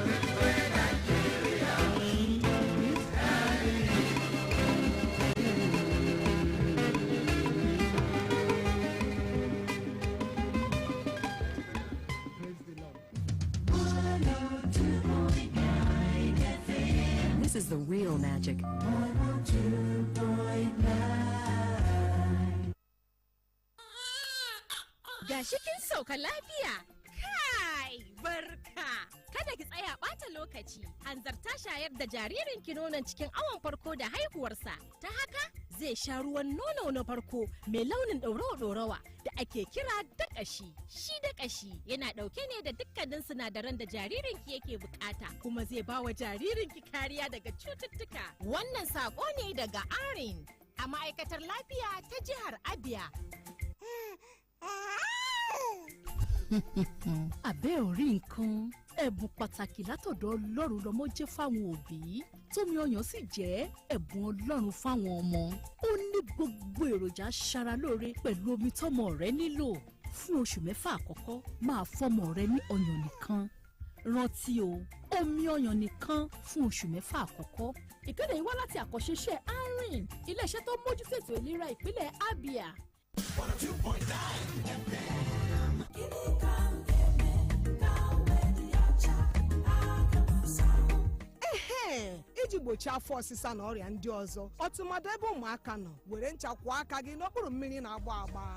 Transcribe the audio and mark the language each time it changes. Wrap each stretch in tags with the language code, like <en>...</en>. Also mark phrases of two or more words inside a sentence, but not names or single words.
<en>Which way Nigeria is heading to. Praise the Lord. This is the real magic.</en> <ha>Gashi kin sauka lafiya. Kai, barka. Kada ki tsaya ɓata lokaci. Hanzarta shayar da jaririn ki nonon cikin awon farko da haihuwarsa. Ta haka zai sha ruwan nono na farko mai launin ɗorawa-ɗorawa da ake kira daƙashi. Shi daƙashi yana ɗauke ne da dukkanin sinadaran da jaririnki yake bukata, kuma zai ba wa jaririnki kariya daga cututtuka. Wannan saƙo ne daga ARIN a ma'aikatar lafiya ta jihar Abia.</ha> <yo>Abẹ́ orí nǹkan ẹ̀bùn pàtàkì látọ̀dọ̀ Ọlọ́run lọ́mọ jẹ́ fáwọn òbí tómi ọyàn sì jẹ́ ẹ̀bùn Ọlọ́run fáwọn ọmọ. Ó ní gbogbo èròjà aṣaralóore pẹ̀lú omi tọ́mọ rẹ nílò. Fún oṣù 6 àkọ́kọ́ máa fọ́mọ rẹ ní ọyàn nìkan. Rántí o, omi ọyàn nìkan fún oṣù 6 àkọ́kọ́. Ìkéde yìí wá láti àkọ́ṣeṣẹ́ ARIN, ilé-iṣẹ́ tó mójútó ètò ìlera ìpínlẹ̀ Abia. 102.9</yo> <ig>iji gbochie afọ ọsịsa na ọrịa ndị ọzọ, ọtụmadụ ebe ụmụaka nọ, were ncha kwụọ aka gị n'okpuru mmiri na-agba agba.</ig>